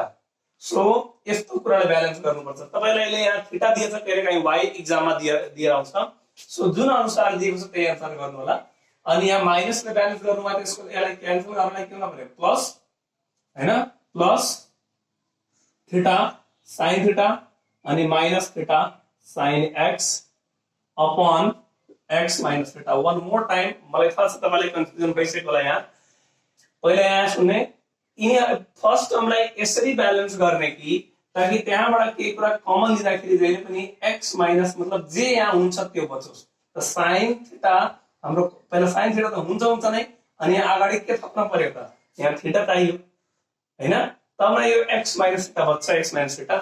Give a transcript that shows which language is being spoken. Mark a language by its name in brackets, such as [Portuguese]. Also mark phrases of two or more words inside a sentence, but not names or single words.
[Nepali] सो यस्तो कुरालाई ब्यालेन्स गर्नुपर्छ। तपाईलाई अहिले यहाँ थीटा दिएछ, कहिलेकाहीँ y एक्जाममा दिएर आउँछ, सो जुन अनुसार दिएको छ त्यही अनुसार गर्नु होला। अनि यहाँ माइनसले ब्यालेन्स गर्नुमा त्यसको यसलाई क्यान्सल गर्नलाई के गर्नु पर्यो, प्लस हैन, [English] plus theta sin theta [Nepali] अनि [English] minus theta sin x upon x minus theta. one more time, [Nepali] मलाई थाहा छ तपाईलाई कन्फ्युजन भइसक्यो होला। यहाँ पहिला यहाँ सुन्ने, यिनी फर्स्ट टर्मलाई यसरी ब्यालेन्स गर्ने कि ताकि त्यहाँबाट केही कुरा कमन लिँदाखेरि जहिले पनि [English] x minus [Nepali] मतलब जे यहाँ हुन्छ त्यो बचोस्। त [English] sin theta [Nepali] हाम्रो पहिला [English] sin theta [Nepali] त हुन्छ नै, अनि यहाँ अगाडि के थप्न पर्यो त, यहाँ थीटा चाहियो हैन, तब यो [English] x minus theta [Nepali] बच्छ, [English] x minus theta.